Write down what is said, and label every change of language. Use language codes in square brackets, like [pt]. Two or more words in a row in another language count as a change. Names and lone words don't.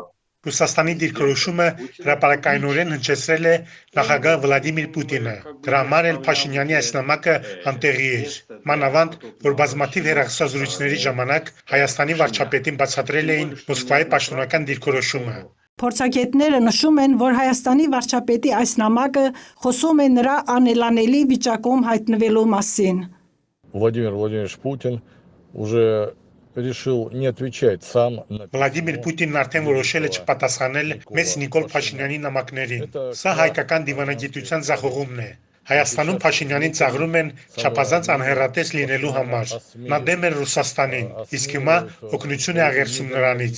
[hy] Ռուսաստանի դիրքորոշումը հրապարակայնորեն հնչեցրել է նախագահ Վլադիմիր Պուտինը։ Դրա համար էլ Փաշինյանի այս նամակը անտեղի էր։ Մանավանդ, որ բազմաթիվ հեռախոսազրույցների ժամանակ Հայաստանի վարչապետին բացատրել էին Մոսկվայի պաշտոնական դիրքորոշումը։ Փորձագետները նշում են, որ Հայաստանի վարչապետի այս նամակը խոսում է նրա անելանելի վիճակում հայտնվելու մասին։ [ru] Владимир Владимирович Путин уже решил не отвечать сам на... [hy] Վլադիմիր Պուտինն արդեն որոշել է չպատասխանել մեծ Նիկոլ Փաշինյանի նամակներին։ Սա հայկական դիվանագիտության ձախողումն է։ Հայաստանում Փաշինյանին ծաղրում են չափազանց անհեռատես լինելու համար։ Նա դեմ է Ռուսաստանին, իսկ հիմա օգնություն է աղերսում նրանից։